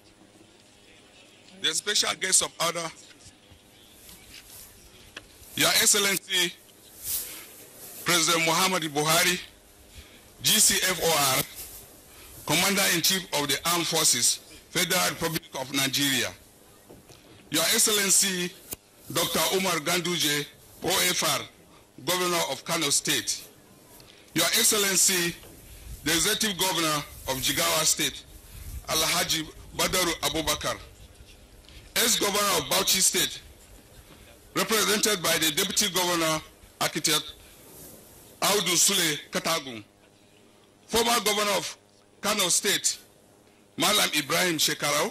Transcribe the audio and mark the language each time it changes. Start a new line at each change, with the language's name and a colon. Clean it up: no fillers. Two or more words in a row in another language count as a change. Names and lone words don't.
English: The special guest of honor, Your Excellency President Muhammadu Buhari, GCFOR, Commander-in-Chief of the Armed Forces, Federal Republic of Nigeria. Your Excellency Dr. Umar Ganduje, OFR, Governor of Kano State. Your Excellency, the Executive Governor of Jigawa State, Alhaji Badaru Abubakar. Ex-Governor of Bauchi State, represented by the Deputy Governor, Architect Audu Sule Katagun. Former Governor of Kano State, Malam Ibrahim Shekarau.